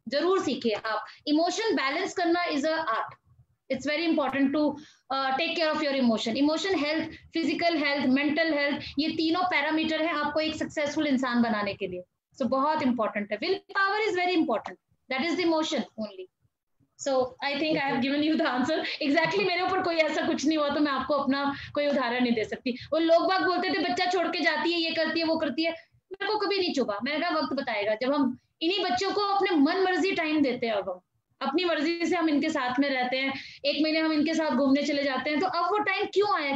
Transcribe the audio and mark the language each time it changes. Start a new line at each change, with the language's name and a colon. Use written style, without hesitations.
Hindi: जरूर सीखिए आप, इमोशन बैलेंस करना
English: Is a art. It's very important to take care of your emotion health, physical health, mental health,
Hindi: ये तीनों parameter है आपको एक सक्सेसफुल इंसान बनाने के लिए। सो बहुत इंपॉर्टेंट है।
English: Will power is very important, that is the emotion only. So I think I have given you the answer.
Hindi: Exactly, मेरे ऊपर कोई ऐसा कुछ नहीं हुआ तो मैं आपको अपना कोई उदाहरण नहीं दे सकती। वो लोग बाग बोलते थे बच्चा छोड़ के जाती है, ये करती है, वो करती है, मेरे को कभी नहीं चुभा। मैंने कहा वक्त बताएगा, जब हम इन्हीं बच्चों को अपने मन मर्जी टाइम देते हैं, अब हम अपनी मर्जी से हम इनके साथ में रहते हैं, 1 महीने हम इनके साथ घूमने चले जाते हैं, तो अब वो टाइम क्यों आया?